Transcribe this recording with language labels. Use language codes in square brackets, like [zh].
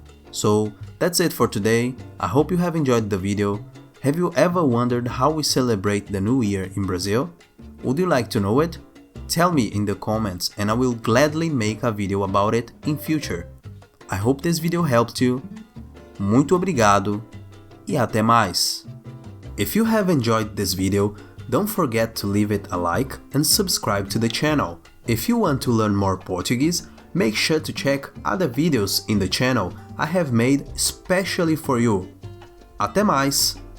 [en] So that's it for today. I hope you have enjoyed the video. Have you ever wondered how we celebrate the New Year in Brazil? Would you like to know it? Tell me in the comments and I will gladly make a video about it in future. I hope this video helped you. [pt] Muito obrigado e até mais. [en] If you have enjoyed this video, don't forget to leave it a like and subscribe to the channel. If you want to learn more Portuguese, make sure to check other videos in the channel I have made especially for you. [pt] Até mais!